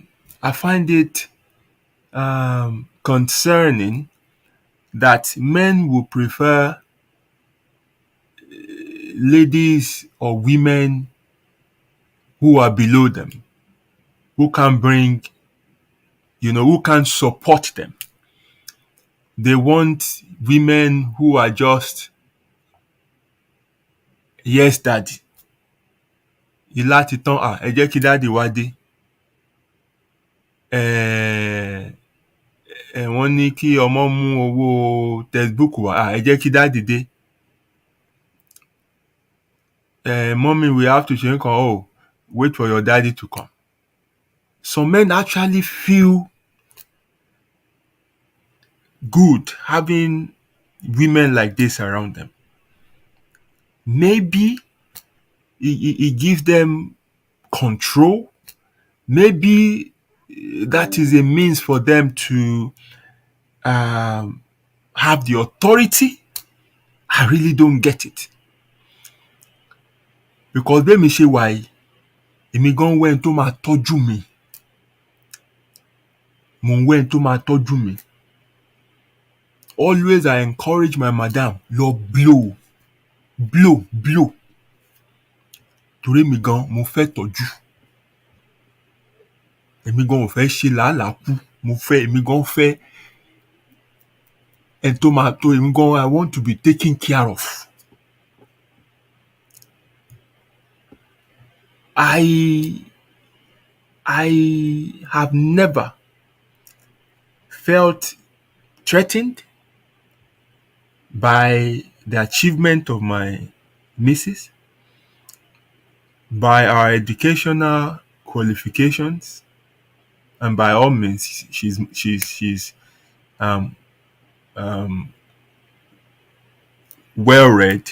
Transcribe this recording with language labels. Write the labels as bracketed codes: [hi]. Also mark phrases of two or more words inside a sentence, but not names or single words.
[en] I find it concerning that men will prefer ladies or women who are below them, who can bring, who can support them. They want women who are just, yes, daddy. [yo] Ilá ti tán, ẹ jẹ́ kí dáàdì wá dé. Wọ́n ní kí ọmọ mú owó textbook wá, ẹ jẹ́ kí dáàdì dé. [en] Mommy, we have to change. Oh, wait for your daddy to come. Some men actually feel good having women like this around them. Maybe it gives them control. Maybe that is a means for them to have the authority. I really don't get it. [yo] Because bẹ́ẹ̀ mi ṣe wà yìí, èmi gan wẹ́n tó máa tọ́jú mi. Mo ń wẹ́n tó máa tọ́jú mi. [en] Always I encourage my madam, lọ blow. [yo] Torí mi gan, mo fẹ́ tọ́jú. Èmi gan ò fẹ́ ṣe làálàá kú. Èmi gan fẹ́ ẹni tó máa tó. Èmi gan, [en] I want to be taken care of. I have never felt threatened by the achievement of my missus, by our educational qualifications, and by all means, she's well read.